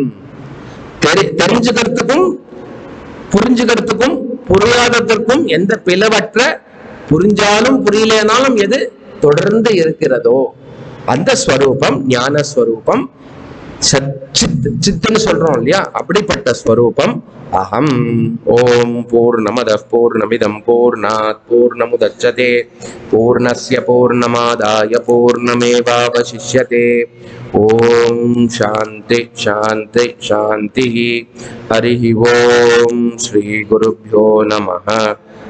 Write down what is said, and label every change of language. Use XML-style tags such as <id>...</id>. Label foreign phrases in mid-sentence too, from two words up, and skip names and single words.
<ta>தெரிஞ்சுக்கிறதுக்கும் புரிஞ்சுக்கிறதுக்கும் புரியாததற்கும் எந்த பிளவற்ற, புரிஞ்சாலும் புரியலனாலும் எது தொடர்ந்து இருக்கிறதோ அந்த ஸ்வரூபம் ஞான ஸ்வரூபம். சித்துன்னு சொல்றோம் இல்லையா, அப்படிப்பட்ட ஸ்வரூபம் அகம்.</ta> <sa>ॐ पूर्णमदः पूर्णमिदं पूर्णात् पूर्णमुदच्यते पूर्णस्य पूर्णमादाय पूर्णमेवावशिष्यते. ॐ शान्तिः शान्तिः शान्तिः. हरि ॐ श्री गुरुभ्यो नमः.</sa>